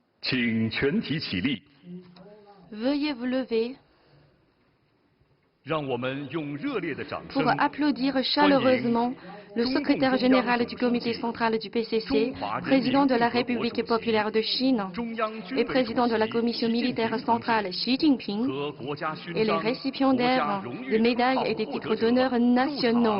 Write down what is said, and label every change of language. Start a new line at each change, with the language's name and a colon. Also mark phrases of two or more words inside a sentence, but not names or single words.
Chinese: 请全体起立。
French: Veuillez vous lever
Chinese: 让我们用热烈的掌声
French: pour applaudir chaleureusement le secrétaire général du comité central du PCC, président de la République populaire de Chine et président de la commission militaire centrale Xi Jinping
Chinese: 和国家勋
French: et les
Chinese: 章、
French: récipiendaires
Chinese: 国家荣誉
French: des médailles
Chinese: 号
French: et des
Chinese: 获
French: titres
Chinese: 得者
French: d'honneur
Chinese: 入
French: nationaux.